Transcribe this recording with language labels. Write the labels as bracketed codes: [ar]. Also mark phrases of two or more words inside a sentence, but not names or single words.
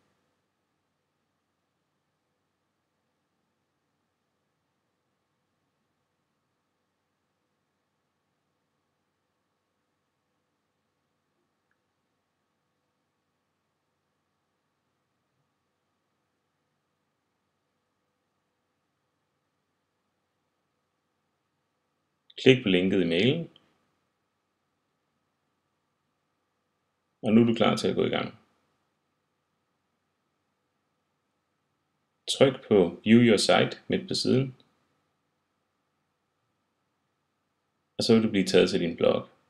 [da] Klik på linket i mailen, og nu er du klar til at gå i gang. Tryk på [en] View your site [da] midt på siden, og så vil du blive taget til din blog.